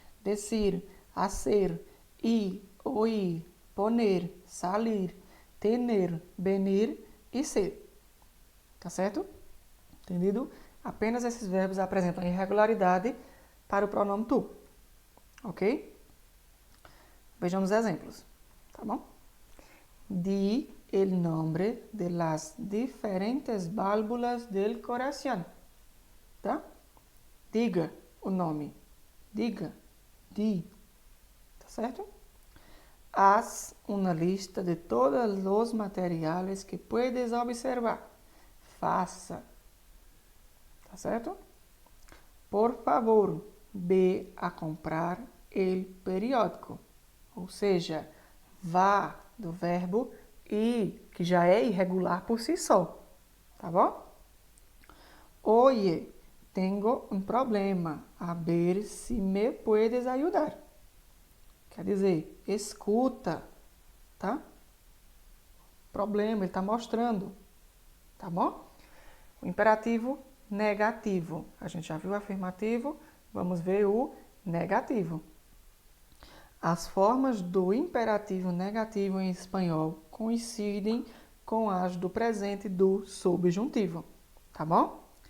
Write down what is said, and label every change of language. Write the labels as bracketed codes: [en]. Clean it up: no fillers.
[es] Decir, hacer, ir, oír, poner, salir, tener, venir e ser. [pt] Tá certo? [es] Entendido? [pt] Apenas esses verbos apresentam irregularidade para o pronome tu. Ok? Vejamos exemplos. Tá bom? [es] Di el nombre de las diferentes válvulas del corazón. [pt] Tá? Diga o nome. Diga. Di. Tá certo? [es] Haz una lista de todos los materiales que puedes observar. [pt] Faça. Tá certo? [es] Por favor, ve a comprar el periódico. [pt] Ou seja, vá do verbo ir, que já é irregular por si só. Tá bom? [es] Oye, tengo un problema. A ver si me puedes ayudar. [pt] Quer dizer, escuta, tá? Problema, ele está mostrando, tá bom? O imperativo negativo. A gente já viu o afirmativo, vamos ver o negativo. As formas do imperativo negativo em espanhol coincidem com as do presente do subjuntivo, tá bom?